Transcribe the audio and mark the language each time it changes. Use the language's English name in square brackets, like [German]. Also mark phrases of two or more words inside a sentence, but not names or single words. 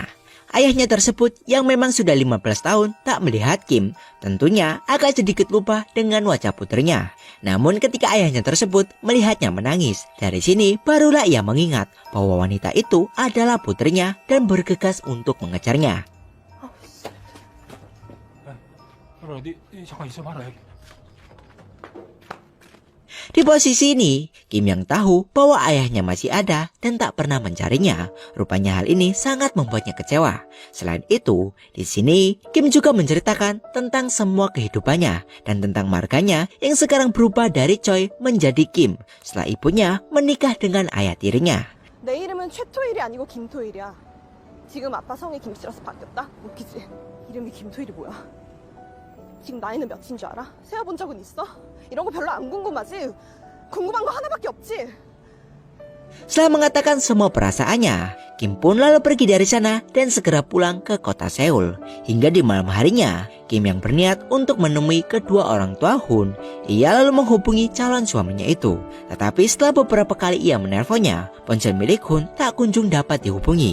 [Indonesian] Ayahnya tersebut yang memang sudah 15 tahun tak melihat Kim, tentunya agak sedikit lupa dengan wajah putrinya. Namun ketika ayahnya tersebut melihatnya menangis, dari sini barulah ia mengingat bahwa wanita itu adalah putrinya dan bergegas untuk mengejarnya. [Korean] 그럼 니 잠깐 있어봐라 여기. [Indonesian] Di posisi ini, Kim yang tahu bahwa ayahnya masih ada dan tak pernah mencarinya. Rupanya hal ini sangat membuatnya kecewa. Selain itu, di sini Kim juga menceritakan tentang semua kehidupannya dan tentang marganya yang sekarang berubah dari Choi menjadi Kim setelah ibunya menikah dengan ayah tirinya. [Korean] 내 이름은 최토일이 아니고 김토일이야. 지금 아빠 성이 김씨라서 바뀌었다? 웃기지? 이름이 김토일이 뭐야? 지금 나이는 몇인 줄 알아? 세어본 적은 있어? 이런 거 별로 안 궁금하지? 궁금한 거 하나밖에 없지? [Indonesian] Setelah mengatakan semua perasaannya, Kim pun lalu pergi dari sana dan segera pulang ke kota Seoul. Hingga di malam harinya, Kim yang berniat untuk menemui kedua orang tua Hun, ia lalu menghubungi calon suaminya itu. Tetapi setelah beberapa kali ia menelponnya, ponsel milik Hun tak kunjung dapat dihubungi.